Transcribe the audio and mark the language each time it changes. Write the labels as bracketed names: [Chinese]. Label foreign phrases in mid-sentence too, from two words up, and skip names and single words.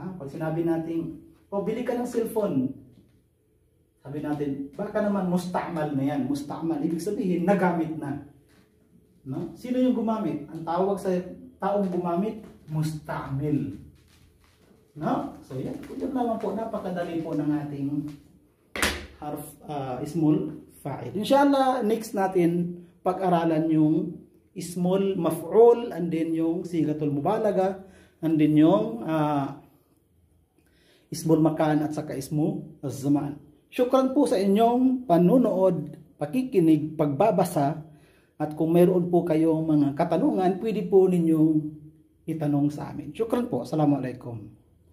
[Filipino] Pag sinabi natin, bili ka ng cellphone. Sabi natin, baka naman musta'mal na yan. Musta'mal, ibig sabihin, nagamit na. No? Sino yung gumamit? Ang tawag sa taong gumamit, musta'mil. No? So yan naman po, napakadali po ng ating small fa'il. Inshallah, next natin pag-aralan yung small maf'ul, and then yung [Arabic] sigatul mubalaga, [Filipino] and then yung [Arabic] ismul makan [Filipino] at saka [Arabic] ismu az-zaman. [Filipino] Syukran po sa inyong panunood, pakikinig, pagbabasa, at kung mayroon po kayong mga katanungan, pwede po ninyong itanong sa amin. Syukran po. Assalamualaikum.